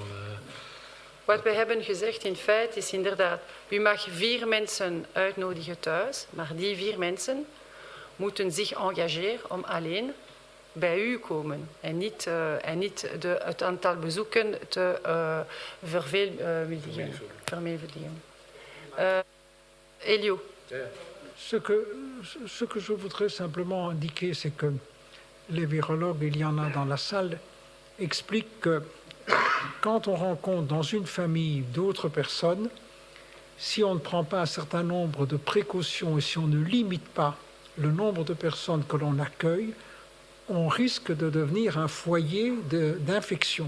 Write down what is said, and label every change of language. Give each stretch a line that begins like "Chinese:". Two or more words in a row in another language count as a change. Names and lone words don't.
Dutch: Wat we hebben gezegd in feite is inderdaad, u mag 4 mensen uitnodigen thuis, maar die 4 mensen moeten zich engageren om alleen bij u komen en niet het aantal bezoeken te vermenigvuldigen. Elio.
French: Ce que je voudrais simplement indiquer, c'est que les virologues, il y en a dans la salle, expliquent que quand on rencontre dans une famille d'autres personnes, si on ne prend pas un certain nombre de précautions et si on ne limite pas le nombre de personnes que l'on accueille, on risque de devenir un foyer d'infection.